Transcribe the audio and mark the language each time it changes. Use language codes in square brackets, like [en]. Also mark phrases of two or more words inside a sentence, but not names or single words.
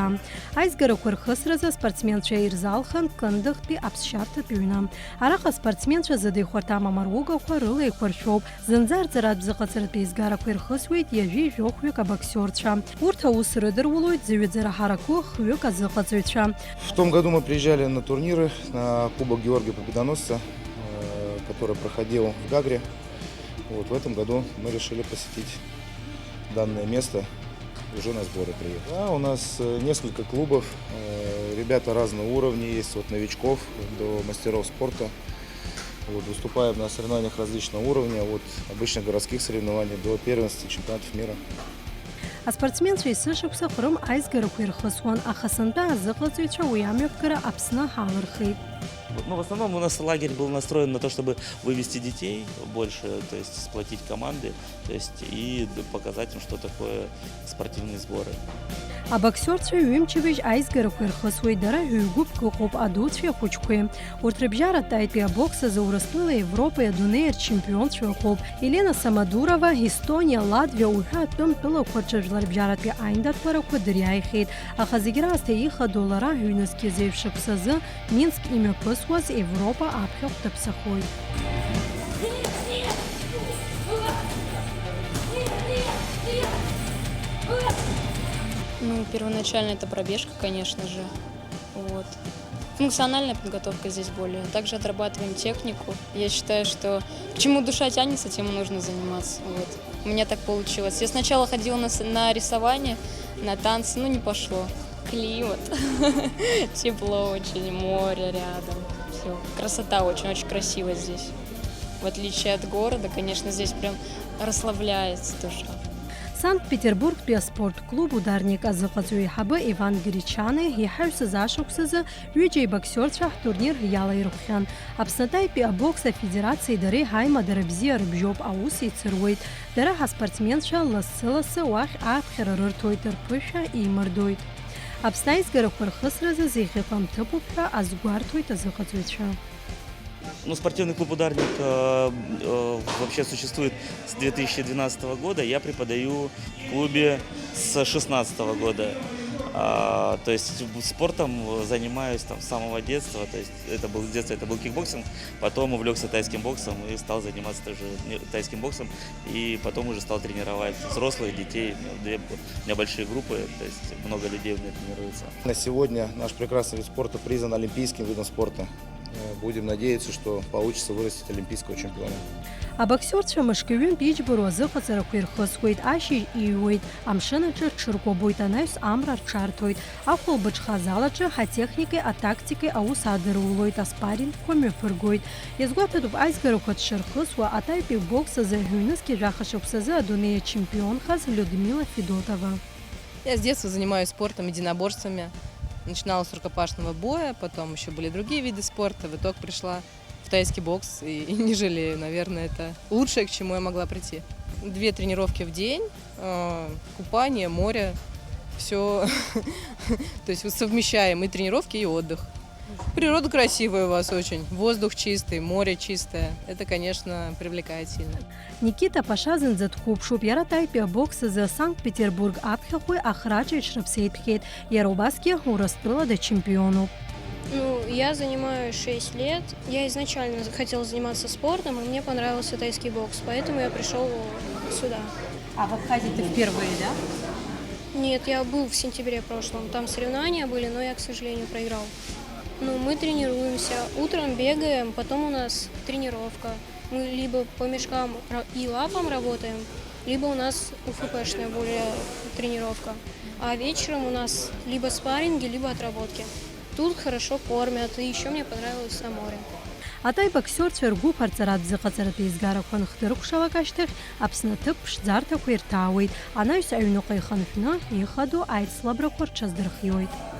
[ab] Аизгарақәа рхысразы аспортсменцәа ирзалхан Кындыӷтәи аԥсшьарҭатә ҩны. Араҟа аспортсменцәа зыда ихәарҭам амаругақәа рыла еиқәыршәоуп. Зынӡа арҵаратә зыҟаҵаратәи еизгарақәа ирхысуеит ҩажәи жәохәҩык абоксиорцәа. Урҭ аус рыдырулоит зыҩаӡара ҳаракы хҩык азыҟаҵаҩцәа. [ru] В том году мы приезжали на турниры, на Кубок Георгия Победоносца, который проходил в Гагре. Вот, в этом году мы решили посетить данное место, уже на сборы приехали. Да, у нас несколько клубов, ребята разного уровня есть, от новичков до мастеров спорта. Вот, выступаем на соревнованиях различного уровня, от обычных городских соревнований до первенства чемпионатов мира. [ab] Аспортсменцәа есышықәса Қырым аизгарақәа ирхысуан, аха сынтәа азыҟаҵаҩцәа уи амҩаԥгара Аԥсны ҳалырхит. [ru] Ну, в основном у нас лагерь был настроен на то, чтобы вывести детей больше, то есть сплотить команды, то есть и показать им, что такое спортивные сборы. [ab] Абоксиорцәа ҩымчыбжь аизгарақәа ирхысуеит, дара ҩ-гәыԥк ыҟоуп адуцәеи ахәыҷқәеи. Урҭ рыбжьаратәи абокс азы Урыстәылеи Европеи адунеи рчемпионцәа ыҟоуп. Елена Самадурова, Естониа, Латвиа уҳәа атәым-тәылақәа рҿы рыбжьаратәи аиндаҭқәарақәа дыриааихеит. Аха зегьы раасҭа ихадоу лара ҩ-нызқьы зеиԥшықәсазы Минск имҩаԥысуаз Европа аԥхьахә даԥсахоит. [ru] Ну, первоначально это пробежка, конечно же. Вот. Функциональная подготовка здесь более. Также отрабатываем технику. Я считаю, что к чему душа тянется, тем и нужно заниматься. Вот. У меня так получилось. Я сначала ходила на рисование, на танцы, но не пошло. Климат, тепло очень, море рядом. Все. Красота очень красиво здесь. В отличие от города, конечно, здесь прям расслабляется душа. [ab] Санкт-Петербургтәи аспортклуб Ударник азыҟаҵаҩ еиҳабы Иван Гречаны иаҳаҩсыз ашықәсазы ҩыџьа ибоксиорцәа ҳтурнир иалаирҟәхьан. Аԥсны-Аҭаитәи абокс афедерациеи дареи ҳаимадара бзиа рыбжьоуп, аус еицыруеит. Дара ҳаспортсменцәа лассы-лассы уахь ааԥхьара рырҭоит, рԥышәа еимырдоит. Аԥсны аизгарақәа рхысразы зеиӷьыҟам ҭыԥуп ҳәа азгәарҭоит азыҟаҵаҩцәа. [ru] Ну, спортивный клуб «Ударник» вообще существует с 2012 года. Я преподаю в клубе с 2016 года. То есть спортом занимаюсь там, с самого детства. То есть с детства это был кикбоксинг, потом увлекся тайским боксом и стал заниматься тоже тайским боксом. И потом уже стал тренировать взрослых, детей. У меня большие группы, то есть много людей у меня тренируется. На сегодня наш прекрасный вид спорта признан олимпийским видом спорта. Будем надеяться, что получится вырастить олимпийского чемпиона. [ab] Абоксиорцәа мышкы-ҩынтә иџьбароу азыҟаҵарақәа ирхысуеит, ашьыжь иҩуеит, амшын аҿы рҽыркәабоит, анаҩс амра рҽарҭоит. Ахәылбыҽха азалаҿы ҳатехникеи атактикеи аус адырулоит, аспарингқәа мҩаԥыргоит. Иазгәаҭатәуп аизгарақәа дшырхысуа Аҭаитәи бокс азы ҩ-нызқьи жәаха шықәсазы адунеи ачемпионхаз Людмила Федотова. [ru] Я с детства занимаюсь спортом, единоборствами. Начинала с рукопашного боя, потом еще были другие виды спорта. В итог пришла в тайский бокс и не жалею. Наверное, это лучшее, к чему я могла прийти. 2 тренировки в день, купание, море, все. То есть совмещаем и тренировки, и отдых. Природа красивая у вас очень, воздух чистый, море чистое. Это, конечно, привлекает сильно. [ab] Никита Пашазин дхуԥшуп, иара Аҭаитәи абокс азы Санкт-Петербург аԥхьахәи ахраҿа иҽрыԥсеитәхеит. Иара убасгьы Урыстәыла дачемпионуп. [ru] Ну, я занимаюсь 6 лет. Я изначально хотела заниматься спортом, и мне понравился тайский бокс, поэтому я пришел сюда. А в Абхазии ты впервые, да? Нет, я был в сентябре прошлом. Там соревнования были, но я, к сожалению, проиграл. Ну, мы тренируемся. Утром бегаем, потом у нас тренировка. Мы либо по мешкам и лапам работаем, либо у нас УФПшная более тренировка. А вечером у нас либо спарринги, либо отработки. Тут хорошо кормят, и еще мне понравилось на море. [ab] Атай боксиорцәа ргәыԥ арҵаратә зыҟаҵаратәи еизгарақәа анхдырықәшалак ашьҭахь Аԥсны аҭыԥ ԥшӡарҭақәа ирҭаауеит. Анаҩс аҩныҟа ихынҳәны ихадоу аицлабрақәа рҽаздырхиоит.